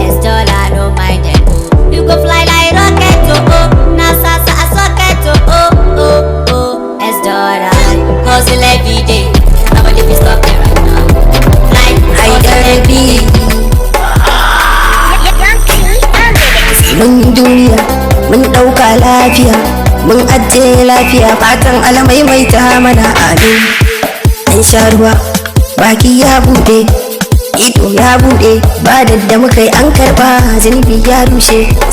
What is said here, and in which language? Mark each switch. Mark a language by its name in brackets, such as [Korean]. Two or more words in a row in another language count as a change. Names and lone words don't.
[Nigerian Pidgin] It's dollar, no mind them, oh. You go fly like rocket, oh, oh. Na sa, sa, a socket, oh, oh, oh, oh. It's dollar. Hustle every day. Nobody fit stop me right now. Fly, hustle every day. [Hausa] Mun duniya, mun ɗauka lafiya, mun ajiye lafiya, fatan alamaimaita mana amin. An sha ruwa, baki ya buɗe, ido ya buɗe, ba dadda muka yi an karɓa, zunubi ya rushe.